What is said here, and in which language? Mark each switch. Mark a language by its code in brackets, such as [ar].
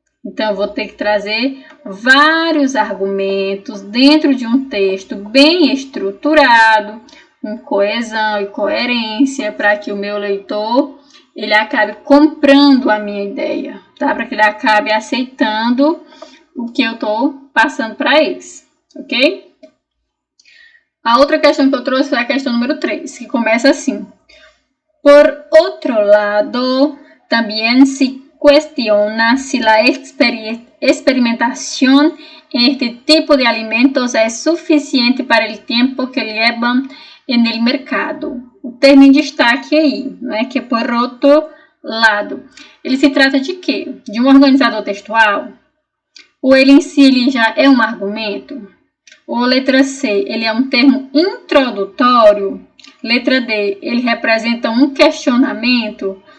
[pt] Então, eu vou ter que trazer vários argumentos dentro de um texto bem estruturado, com coesão e coerência, para que o meu leitor ele acabe comprando a minha ideia. tá? Para que ele acabe aceitando o que eu estou passando para eles, ok? A outra questão que eu trouxe foi a questão número 3, que começa assim. [es] Por otro lado, también se cuestiona si la experimentación en este tipo de alimentos es suficiente para el tiempo que llevan en el mercado. [pt] O termo em destaque aí, né, que é por outro lado. Ele se trata de quê? De um organizador textual? Ou ele em si ele já é um argumento? Ou letra C, ele é um termo introdutório? Letra D, ele representa um questionamento?